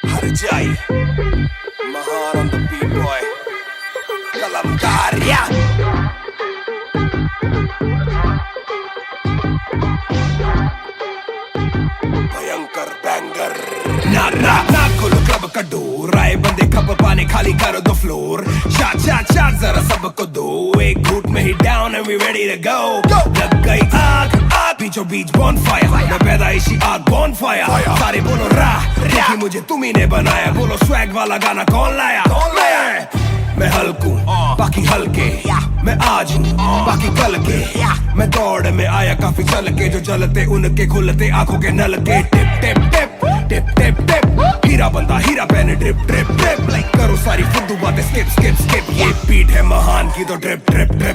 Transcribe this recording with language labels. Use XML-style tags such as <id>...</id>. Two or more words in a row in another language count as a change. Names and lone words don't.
<hi>Jai Mahan</hi> <en>on the beat boy</en> <hi>Kalamkar yeah Bhayankar banger ना खोलो क्लब का डोर आए बंदे कब पाने खाली करो</hi> <en>the floor</en> <hi>शॉट ज़रा सबको दो एक घूंट में ही</hi> <en>down and we ready to go</en> <hi>लग गई आग बीचों बीच bonfire मैं पैदाइशी आग bonfire सारे बोलो रा क्योंकि मुझे तुम्ही ने बनाया बोलो swag वाला गाना कौन लाया मैं हल्कू बाकी हल्के मैं आज हूँ बाकी कल के मैं दौड़ में आया काफी चल के जो चलते उनके खुलते आंखों के नल के टिप टिप टिप टिप टिप टिप हीरा बंदा हीरा पहने</hi> <en>drip drip drip</en> <hi>लाइक करो सारी फुद्दू बातें</hi> <en>skip skip skip</en> <hi>ये बीट है महान की तो</hi> <en>drip drip drip</en>